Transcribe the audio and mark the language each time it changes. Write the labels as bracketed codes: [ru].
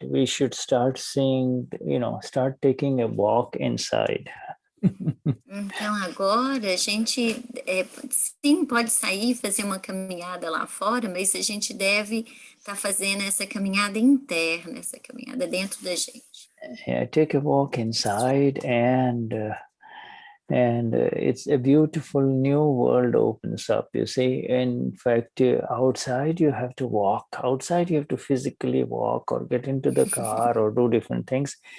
[en] We should start seeing, start taking a walk inside. [pt] Então agora a gente sim pode sair, fazer uma caminhada lá fora, mas a gente deve estar fazendo essa caminhada interna, essa caminhada dentro da gente. [en] Yeah, take a walk inside and And it's a beautiful new world opens up, you see. In fact, outside you have to walk, outside you have to physically walk or get into the car or do different things.